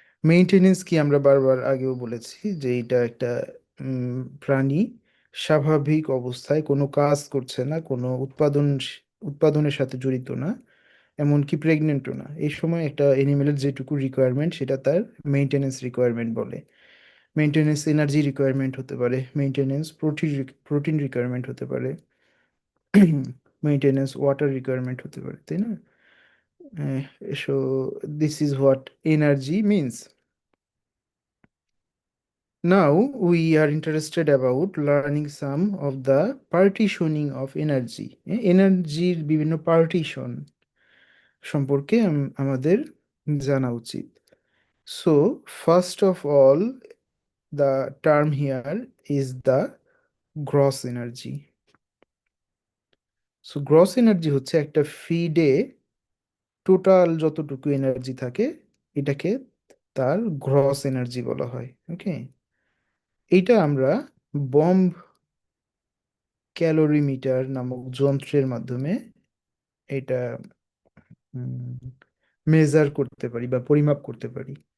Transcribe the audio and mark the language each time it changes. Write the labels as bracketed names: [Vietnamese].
[Bangla] Maintenance কি আমরা বারবার আগেও বলেছি যে এটা একটা প্রাণী স্বাভাবিক অবস্থায় কোনো কাজ করছে না, কোনো উৎপাদনের সাথে জড়িত না, এমনকি প্রেগনেন্টও না, এই সময় একটা এনিমেলের যেটুকু রিকোয়ারমেন্ট সেটা তার মেইনটেনেন্স রিকোয়ারমেন্ট বলে। মেইনটেনেন্স এনার্জি রিকোয়ারমেন্ট হতে পারে, মেইনটেনেন্স প্রোটিন রিকোয়ারমেন্ট হতে পারে, মেইনটেনেন্স ওয়াটার রিকোয়ারমেন্ট হতে পারে, তাই না? [English] So this is what energy means. Now we are interested about learning some of the partitioning of energy. [Bangla] এনার্জির বিভিন্ন পার্টিশন সম্পর্কে আমাদের জানা উচিত। [English] So first of all, the term here is the gross energy. So gross energy [Bangla] হচ্ছে একটা ফিডে total যতটুকু energy থাকে এটাকে তার গ্রস এনার্জি বলা হয়। ওকে, এইটা আমরা বম্ব ক্যালোরিমিটার নামক যন্ত্রের মাধ্যমে এটা মেজার করতে পারি বা পরিমাপ করতে পারি।